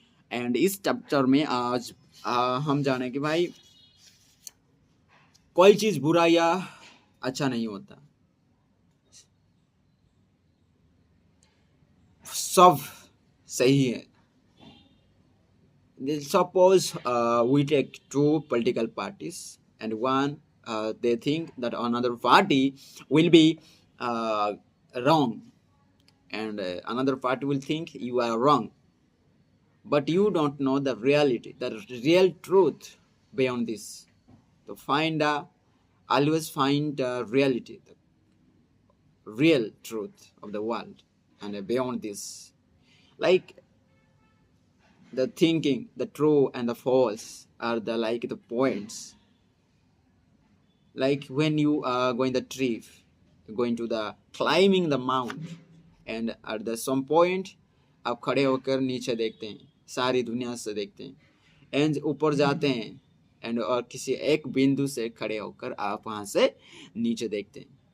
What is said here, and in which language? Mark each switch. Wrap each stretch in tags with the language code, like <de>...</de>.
<hi>And इस chapter में आज हम जाने कि भाई कोई चीज बुरा या अच्छा नहीं होता, सब सही है।</hi> <en>Suppose we take two political parties and one they think that another party will be wrong, and another party will think you are wrong, but you don't know the reality, the real truth beyond this. To always find reality, the real truth of the world, and beyond this, like the thinking, the true and the false are the points. Like when you are going the trip, going to the climbing the mount, and at the some point</en> <hi>आप खड़े होकर नीचे देखते हैं, सारी दुनिया से देखते हैं, एंड ऊपर जाते हैं, एंड और किसी एक बिंदु से खड़े होकर आप वहां से नीचे देखते हैं.</hi>